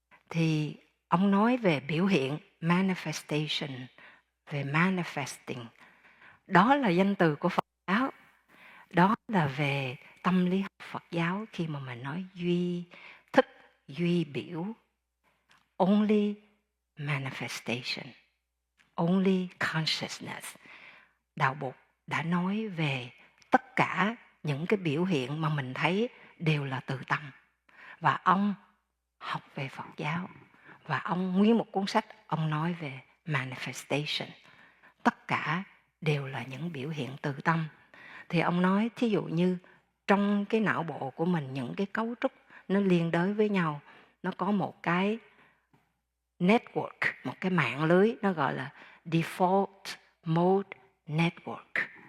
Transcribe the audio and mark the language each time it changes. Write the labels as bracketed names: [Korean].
[Vietnamese] Thì ông nói về biểu hiện manifestation, về manifesting. Đó là danh từ của Phật giáo. Đó là về tâm lý học Phật giáo khi mà mình nói duy thức, duy biểu. [English] Only manifestation, only consciousness. [Vietnamese] Đạo Bụt đã nói về tất cả những cái biểu hiện mà mình thấy đều là từ tâm. Và ông học về Phật giáo, và ông nguyên một cuốn sách ông nói về manifestation. Tất cả đều là những biểu hiện từ tâm. Thì ông nói thí dụ như trong cái não bộ của mình, những cái cấu trúc nó liên đới với nhau, nó có một cái network, một cái mạng lưới, nó gọi là default mode network.